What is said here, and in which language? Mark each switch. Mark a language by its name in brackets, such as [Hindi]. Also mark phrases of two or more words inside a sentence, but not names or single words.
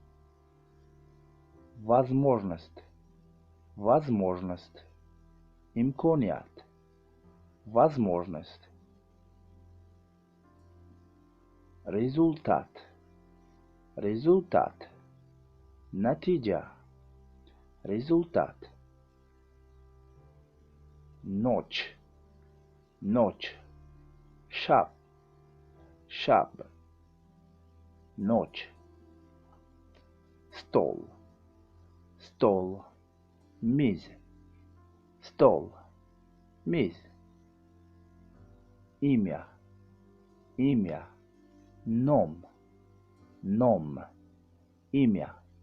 [Russian] возможность, возможность, имконият, возможность, результат, результат, натиджа, результат, ночь, ночь, [Tajik] шаб, шаб, [Russian] ночь, стол, стол, миз, стол, миз, имя, имя, [Tajik] ном, ном, [Russian] имя,